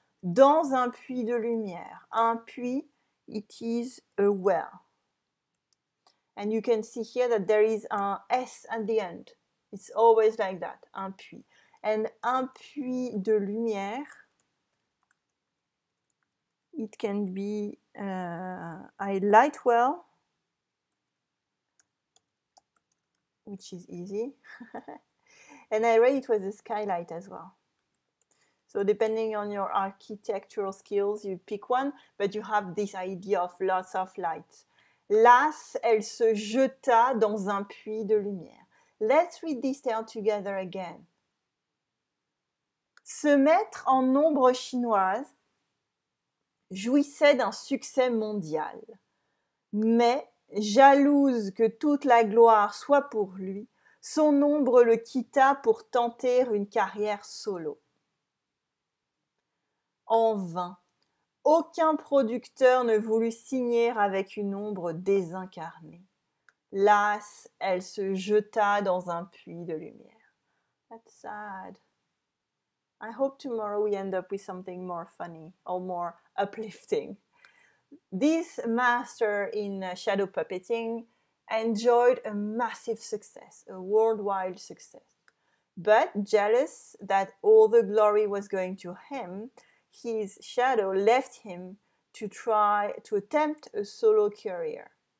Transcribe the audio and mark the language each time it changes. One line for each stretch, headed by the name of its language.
French: Dans un puits de lumière.
English: Un puits, it is a well. And you can see here that there is an S at the end. It's always like that, un puits. And un puits de lumière, it can be a light well, which is easy. And I read it was a skylight as well. So depending on your architectural skills, you pick one, but you have this idea of lots of lights.
French: Las, elle se jeta dans un puits de lumière.
English: Let's read this tale together again.
French: Ce maître en ombre chinoise jouissait d'un succès mondial. Mais, jalouse que toute la gloire soit pour lui, son ombre le quitta pour tenter une carrière solo. En vain. Aucun producteur ne voulut signer avec une ombre désincarnée. Las, elle se jeta dans un puits de lumière.
English: That's sad. I hope tomorrow we end up with something more funny or more uplifting. This master in shadow puppeting enjoyed a massive success, a worldwide success. But jealous that all the glory was going to him, his shadow left him to attempt a solo career.